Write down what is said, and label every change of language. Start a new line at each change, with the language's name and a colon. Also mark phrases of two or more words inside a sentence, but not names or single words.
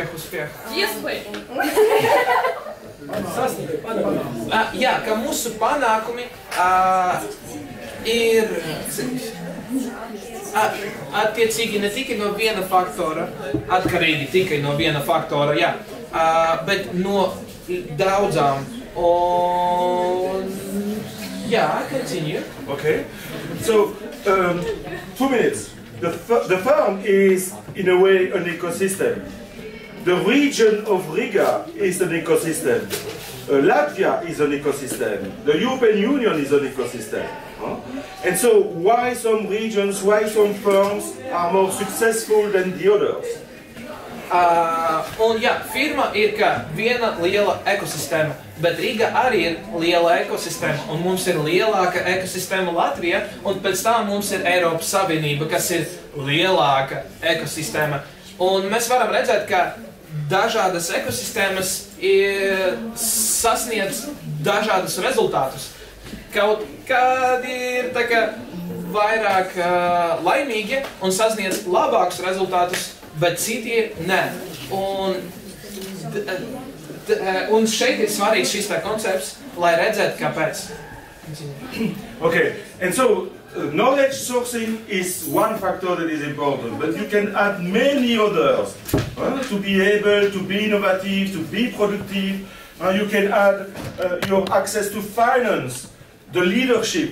Latvian: Jā, ka mūsu panākumi ir attiecīgi ne tikai no viena faktora, atkarīgi tikai no viena faktora, jā, bet no daudzām. Un jā,
English: continue. Okay, so 2 minutes. The firm is, in a way, an ecosystem. The region of Riga is an ecosystem. Latvia is an ecosystem. The European Union is an ecosystem. And so, why some regions, why some firms are more successful than the others?
Latvian: Un jā, firma ir kā viena liela ekosistēma, bet Riga arī ir liela ekosistēma, un mums ir lielāka ekosistēma Latvijā, un pēc tam mums ir Eiropas Savienība, kas ir lielāka ekosistēma. Un mēs varam redzēt, ka dažādas ekosistēmas sasniedz dažādus rezultātus. Kaut kādi ir tā kā vairāk laimīgi un sasniedz labākus rezultātus, bet citi nē. Un šeit ir svarīgs šis tā koncepts, lai redzētu, kāpēc.
English: Okay, and so knowledge sourcing is one factor that is important, but you can add many others to be able to be innovative, to be productive. You can add your access to finance, the leadership.